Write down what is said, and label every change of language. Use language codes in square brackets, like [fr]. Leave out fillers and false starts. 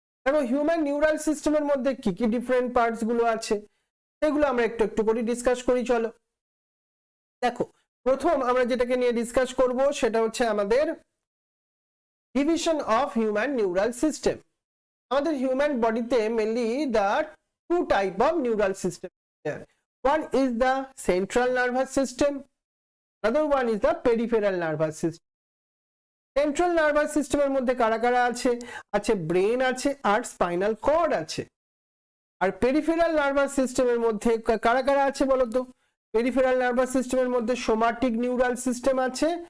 [bn] দেখো human neural সিস্টেমের মধ্যে কি কি ডিফারেন্ট পার্টস গুলো আছে সেগুলো আমরা একটু একটু করে ডিসকাস করি। চলো দেখো, প্রথম আমরা যেটাকে নিয়ে ডিসকাস করব সেটা হচ্ছে আমাদের division of human neural system. আমাদের হিউম্যান বডিতে mainly the two type of neural system. [en] One is the central nervous system, other one is the peripheral nervous system. [bn] Central nervous system এর মধ্যে কারা কারা আছে? আছে ব্রেন আছে আর স্পাইনাল কর্ড আছে। আর পেরিফেরাল নার্ভাস সিস্টেমের মধ্যে কারা কারা আছে বলো তো? পেরিফেরাল নার্ভাস সিস্টেমের মধ্যে সোমাটিক নিউরাল সিস্টেম আছে।